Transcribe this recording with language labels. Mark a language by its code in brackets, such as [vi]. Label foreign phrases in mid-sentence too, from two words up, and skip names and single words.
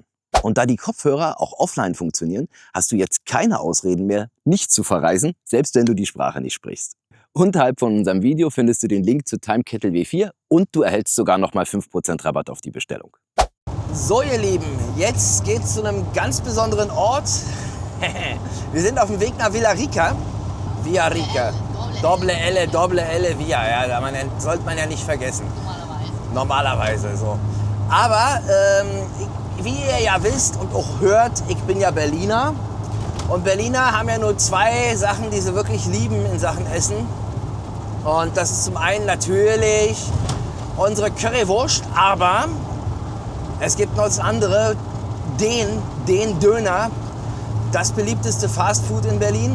[de] Und da die Kopfhörer auch offline funktionieren, hast du jetzt keine Ausreden mehr, nicht zu verreisen, selbst wenn du die Sprache nicht sprichst. Unterhalb von unserem Video findest du den Link zu TimeKettle W4 und du erhältst sogar nochmal 5% Rabatt auf die Bestellung. So ihr Lieben, jetzt geht's zu einem ganz besonderen Ort. Wir sind auf dem Weg nach Villarrica. [es] Villarrica. Doble L, Via. [de] Ja, sollte man ja nicht vergessen. Normalerweise so. Aber wie ihr ja wisst und auch hört, ich bin ja Berliner. Und Berliner haben ja nur 2 Sachen, die sie wirklich lieben in Sachen Essen. Und das ist zum einen natürlich unsere Currywurst, aber es gibt noch das andere, den Döner, das beliebteste Fastfood in Berlin.